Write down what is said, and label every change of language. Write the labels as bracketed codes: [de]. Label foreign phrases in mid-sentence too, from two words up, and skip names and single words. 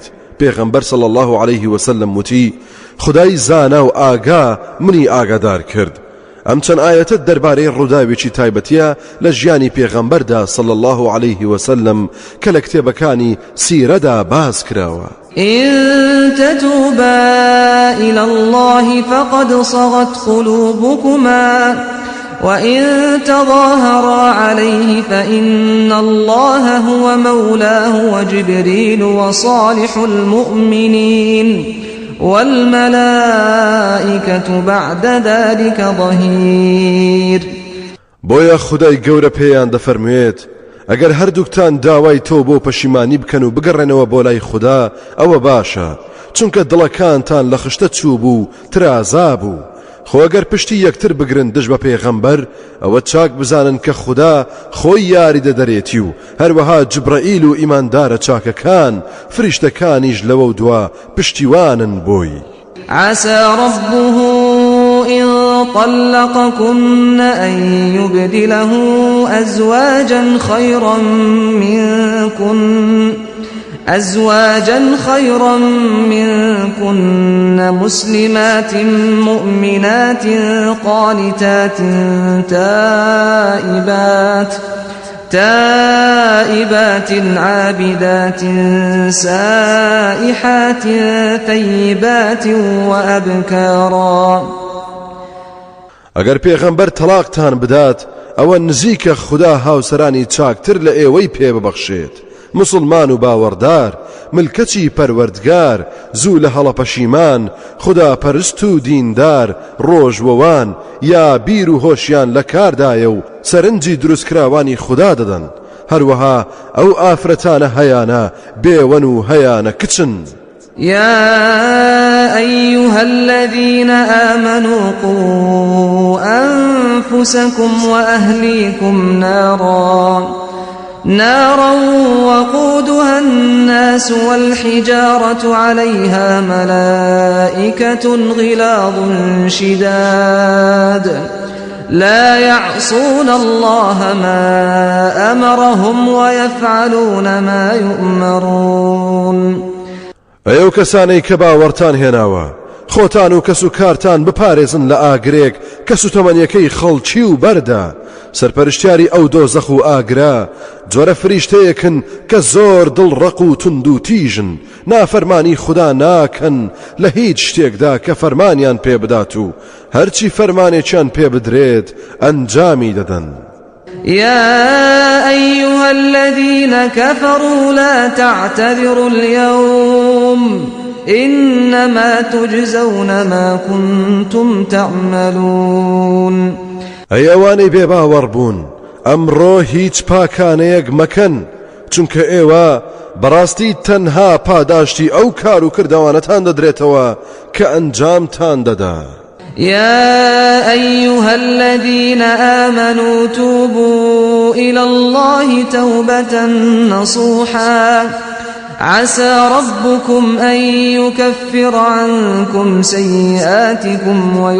[ckb] پێغەمبەر [ar] صلی الله عليه وسلم [ckb] وتی خدای زانا و ئاگا منی ئاگادار کرد. ئەم چەند ئاەتە دەربارەی ڕووداوێکی تایبەتیە لە ژیانی پێغەمبەردا [ar] صلی الله عليه وسلم [ckb] کە لە کتێبەکانی سیرەدا باز کراوە. [ar] إن تتوبا إلى الله فقد صغت قلوبكما وإن تظاهرا عليه فإن الله هو مولاه وجبريل وصالح المؤمنين والملائكة بعد ذلك ظهير. [ckb] بۆیە خودای گەورە پێیان دەفەرموێت ئەگەر هەردووکتان داوای تۆ بۆ پەشیمانی بکەن و بگەڕێنەوە بۆ لای خوددا ئەوە باشە چونکە دڵەکانتان لە خشتە چوو بوو ترازا بوو. خۆ ئەگەر پشتی یەکتر بگرن دژ بە پێغەمبەر ئەوە چاک بزانن کە خوددا خۆی یاری دەدەرێتی و هەروەها جبرائیل و ئیماندارە چاکەکان فریشتەکانیش لەوە و دوا پشتیوانن بۆی. [ar] عسى ربه إن طلقكن أن يبدله أزواجا خيرا منكن مسلمات مؤمنات قانتات تائبات عابدات سائحات ثيبات وأبكارا. [ckb] ئەگەر پێغەمبەر تەلاقتان بدات ئەوە نزیکە خوددا هاوسەرانی چاکتر لە ئێوەی پێ ببەخشێت مسلمان و باوەڕدار ملکەچی پەروەردگار زوو لە هەڵە پەشیمان خوددا پەرست و دیندار ڕۆژوەوان یا بیر و هۆشیان لە کاردایە و سەرنجی دروستکراوانی خوددا دەدەن. هەروەها ئەو ئافرەتانە هەیانە بێوەن و هەیانە کچن. [ar] يا أيها الذين آمنوا قوا أنفسكم وأهليكم نارا وقودها الناس والحجارة عليها ملائكة غلاظ شداد لا يعصون الله ما أمرهم ويفعلون ما يؤمرون. [ckb] ئەو کەسانەی کە باوەڕتان هێناوە خۆتان و کەس و کارتان بپارێزن لە ئاگرێک کە سوتەمەنیەکەی خەڵکی و بەردا سەرپەرشتیاری ئەو دۆزەخ و ئاگرا جۆرە فریشتەیەکن کە زۆر دڵڕەق و تند و تیژن نافەرمانی خوددا ناکەن لە هیچ شتێکدا کە فەرمانیان پێ بدات و هەرچی فەرمانێکیان پێ بدرێت ئەنجامی دەدەن. [ar] يا أيها الذين كفروا لا تعتذروا اليوم إنما تجزون ما كنتم تعملون. [ckb] ئەی ئەوانەی بێباوەڕ بوون ئەمڕۆ هیچ پاکانەیەک مەکەن چونکە ئێوە بەڕاستی تەنها پاداشتی ئەو کار و کردەوانەتان دەدرێتەوە کە ئەنجامتان دەدا. [ar] يا أيها الذين آمنوا توبوا إلى الله توبة نصوحا عسى ربكم أن يكفر عنكم سيئاتكم